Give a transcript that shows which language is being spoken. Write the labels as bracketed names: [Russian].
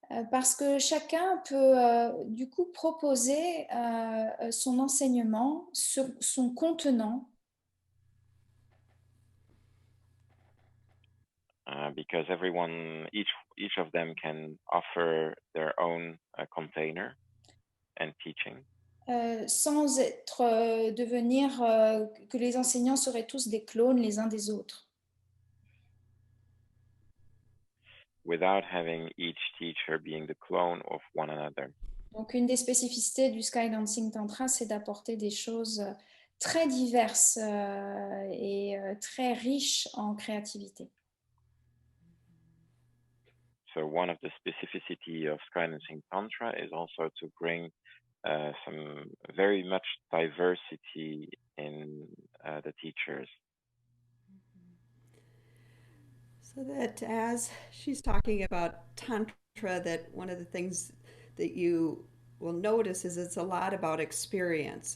[French] Parce que chacun peut du coup proposer son enseignement, son contenant. [English] Because each of them can offer their own container and teaching. [French] Sans devenir que les enseignants seraient tous des clones les uns des autres. [English] Without having each teacher being the clone of one another. [French] Donc une des spécificités du Skydancing Tantra, c'est d'apporter des choses très diverses et très riches en créativité. [English] So one of the specificity of Skydancing Tantra is also to bring some very much diversity in the teachers. So that as she's talking about Tantra, that one of the things that you will notice is it's a lot about experience.